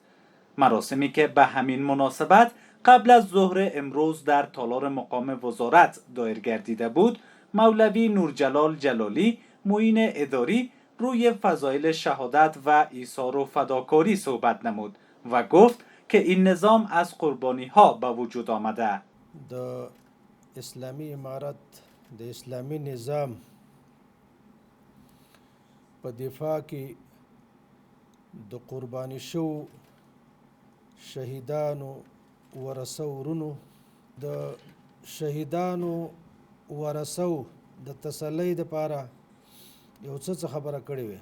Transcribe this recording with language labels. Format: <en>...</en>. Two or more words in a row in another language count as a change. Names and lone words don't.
<fa>مراسمی که به همین مناسبت قبل از ظهر امروز در تالار مقام وزارت دایر گردیده بود، مولوی نورجلال جلالی معین اداری روی فضایل شهادت و ایثار و فداکاری صحبت نمود و گفت که این نظام از قربانی ها به وجود آمده.</fa> <ps>د اسلامی امارت د اسلامی نظام په دفاع کې د قربانی شو شهیدانو ورثو ورونو د شهیدانو ورثو د تسلی دپاره یو څه خبره کړې وې.</ps>